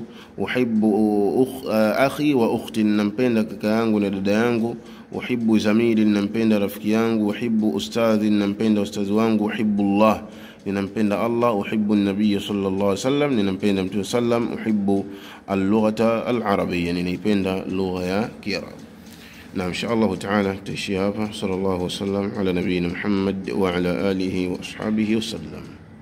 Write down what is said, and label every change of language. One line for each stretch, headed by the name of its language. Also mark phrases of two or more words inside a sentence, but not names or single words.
Arabic: أحب أخي وأختي,
Swahili: ninampenda kaka yangu na dada yangu.
Arabic: أحب زميلي,
Swahili: ninampenda rafiki yangu.
Arabic: أحب أستاذي,
Swahili: ninampenda ustadhi wangu.
Arabic: أحب الله,
Swahili: ninampenda Allah.
Arabic: أحب النبي صلى الله عليه وسلم,
Swahili: ninampenda mtume sallam.
Arabic: أحب اللغة العربية,
Swahili: ninaipenda lugha ya Kiarabu.
Arabic: نعم إن شاء الله تعالى تشيء هذا. صلى الله وسلم على نبينا محمد وعلى آله وأصحابه وسلم.